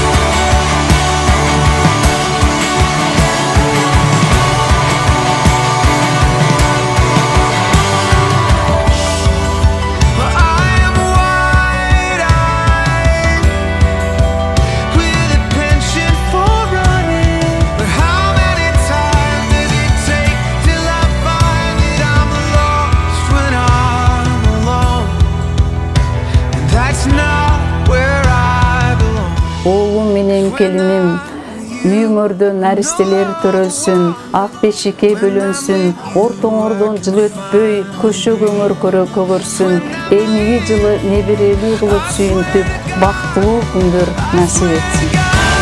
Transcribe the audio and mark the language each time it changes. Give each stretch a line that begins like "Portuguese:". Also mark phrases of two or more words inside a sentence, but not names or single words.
English: Well, I am wide-eyed with a penchant for running. But how many times does it take till I find that I'm lost when I'm alone? And that's not where I belong.
Kyrgyz: Oğlum менен келиним үйүңөрдө наристелер төрөлсүн, ак бешикке бөлөнсүн, ортоңордон жыл өтпөй көшө көңөр көгөрсүн, эмиги жылы неберелүү кылып сүйүнтүп, бактылуу күндөр насип этсин.